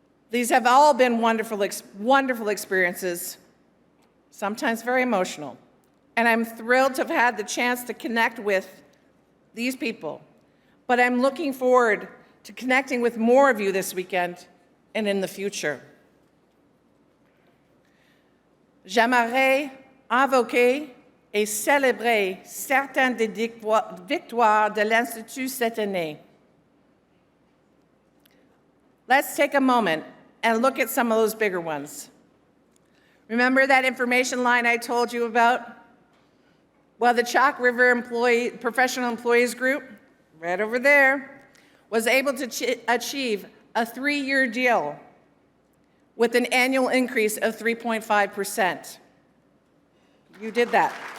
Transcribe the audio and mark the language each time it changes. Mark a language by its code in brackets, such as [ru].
[en] These have all been wonderful experiences, sometimes very emotional. And I'm thrilled to have had the chance to connect with these people. But I'm looking forward to connecting with more of you this weekend and in the future. [fr] J'aimerais invoquer et célébrer certaines des victoires de l'Institut cette année. [en] Let's take a moment and look at some of those bigger ones. Remember that information line I told you about? Well, the Chalk River Professional Employees Group, right over there, was able to achieve a 3-year deal with an annual increase of 3.5%. You did that.